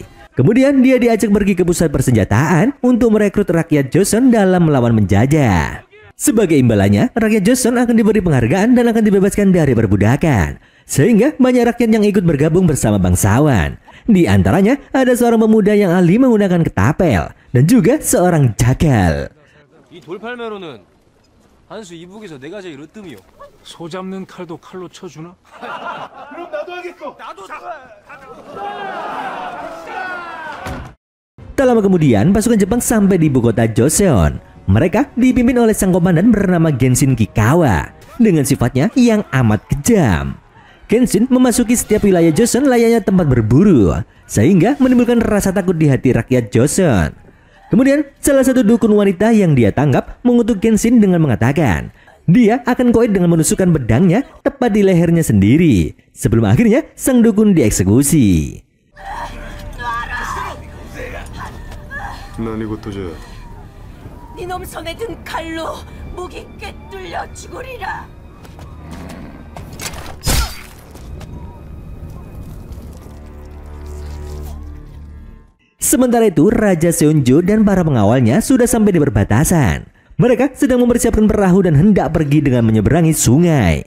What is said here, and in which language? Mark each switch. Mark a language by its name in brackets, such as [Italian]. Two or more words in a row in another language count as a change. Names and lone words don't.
[Indonesian] Kemudian dia diajak pergi ke pusat persenjataan untuk merekrut rakyat Joseon dalam melawan penjajah. Sebagai imbalannya, rakyat Joseon akan diberi penghargaan dan akan dibebaskan dari perbudakan. Sehingga banyak rakyat yang ikut bergabung bersama bangsawan. Di antaranya ada seorang pemuda yang ahli menggunakan ketapel dan juga seorang jagal. [Korean] 이 돌팔매로는 한수 이북에서 내가 제일 으뜸이요. 소 잡는 칼도 칼로 쳐주나? 그럼 나도 하겠어. 나도. [Indonesian] Tak lama kemudian, pasukan Jepang sampai di ibu kota Joseon. Mereka dipimpin oleh sang komandan bernama Genshin Kikawa dengan sifatnya yang amat kejam. Genshin memasuki setiap wilayah Joseon layaknya tempat berburu, sehingga menimbulkan rasa takut di hati rakyat Joseon. Kemudian, salah satu dukun wanita yang dia tangkap mengutuk Genshin dengan mengatakan dia akan koit dengan menusukkan pedangnya tepat di lehernya sendiri. Sebelum akhirnya sang dukun dieksekusi. [Korean] 난 이것도 네놈 손에 든 칼로 목이 꿰뚫려 죽으리라. [Indonesian] Sementara itu, Raja Seonjo dan para pengawalnya sudah sampai di perbatasan. Mereka sedang mempersiapkan perahu dan hendak pergi dengan menyeberangi sungai.